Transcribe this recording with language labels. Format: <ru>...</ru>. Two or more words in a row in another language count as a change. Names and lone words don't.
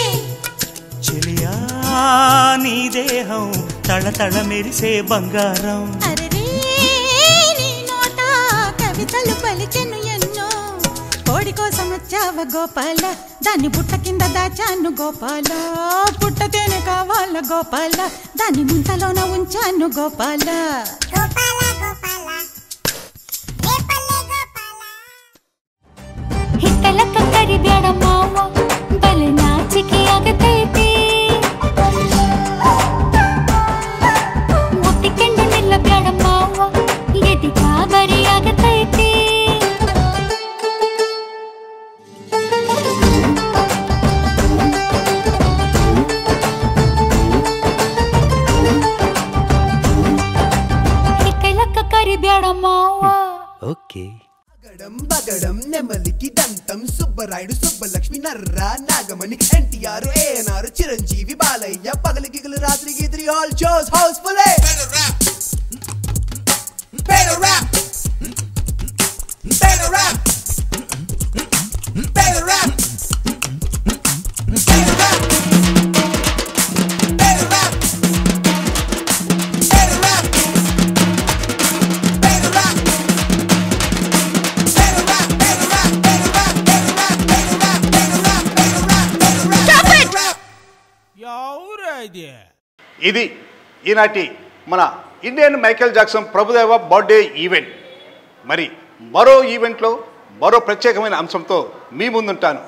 <te>చెలియా నీ దేహం తళతళ మెరిసే బంగారం. అరెరే నీ నోట కవితలు పలికెను ఎన్నో. కోడి కోసం వచ్చావ గోపాల, దాన్ని బుట్ట కింద దాచాను గోపాల. పుట్ట తేనె కావాల గోపాల, దాన్ని ముంతలోన ఉంచాను గోపాల.</te> <kn>ಹಿತ್ತಲ ಕರಿ ಬ್ಯಾಡ ಮಾವ ಬಲೆ ನಾಚಿಕೆ ಆಗತೈತಿ. ಮುಟ್ಟಿಕೊಂಡು ನಿಲ್ಲ ಬ್ಯಾಡ ಮಾವ ಎದಿ ಗಾಬರಿ ಆಗತೈತಿ. ಹಿತ್ತಲ ಕರಿ ಬ್ಯಾಡ ಮಾವ.</kn> <te>ఓకే. బగడం నెమలికి దంతం సుబ్బరాయుడు సుబ్బలక్ష్మి నర్రా నాగమణి ఎన్టీఆర్ ఏఎన్ఆర్ చిరంజీవి బాలయ్య పగలి గిగలు రాత్రి గీత్రి</te> <en>all shows housefull. Better rap, better rap, better rap, better rap, better rap, better rap, better rap.</en> <te>ఇది ఈనాటి మన ఇండియన్ మైకేల్ జాక్సన్ ప్రభుదేవ</te> <en>birthday event.</en> <te>మరి మరో ఈవెంట్లో మరో ప్రత్యేకమైన అంశంతో మీ ముందుంటాను.</te>